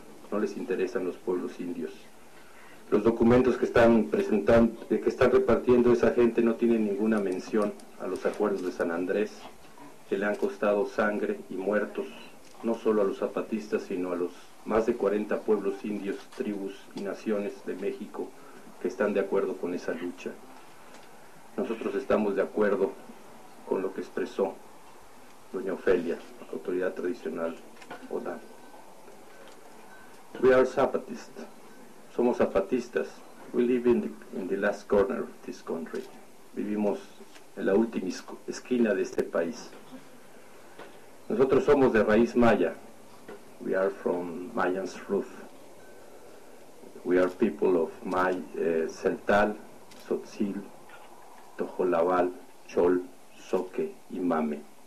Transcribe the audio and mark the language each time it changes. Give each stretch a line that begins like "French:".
Spanish: No les interesan los pueblos indios. Los documentos que están presentando, que están repartiendo esa gente, no tienen ninguna mención a los acuerdos de San Andrés, que le han costado sangre y muertos, no solo a los zapatistas, sino a los más de 40 pueblos indios, tribus y naciones de México que están de acuerdo con esa lucha. Nosotros estamos de acuerdo con lo que expresó doña Ofelia, autoridad tradicional Odán.
English: We are Zapatists.
Spanish: Somos zapatistas.
English: We live in the last corner of this country.
Spanish: Vivimos en la última esquina de este país. Nosotros somos de raíz maya.
English: We are from Mayan's roof. We are people of May, Zeltal, Tzotzil, Tojolabal, Chol, Soque y Mame.